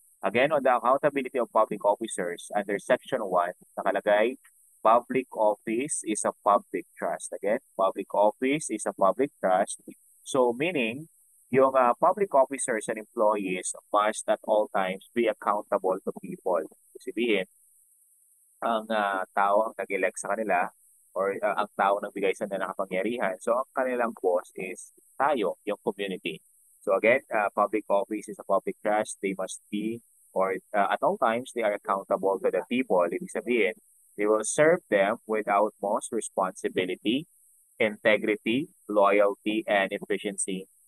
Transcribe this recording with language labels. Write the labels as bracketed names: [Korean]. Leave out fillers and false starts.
[English] Again, on the accountability of public officers, under Section 1, [Filipino] nakalagay, [English] public office is a public trust. Again, public office is a public trust. So, meaning, yung public officers and employees must at all times be accountable to people. [Filipino] Sabihin, ang tao ang nag-elect sa kanila, or ang tao nagbigay sa nila ng kapangyarihan. [English] So, [Filipino] ang kanilang [English] boss is tayo, yung community. So again, public office is a public trust. They must be, or at all times, they are accountable to the people. [Filipino] Ibig sabihin, [English] they will serve them with utmost responsibility, integrity, loyalty, and efficiency.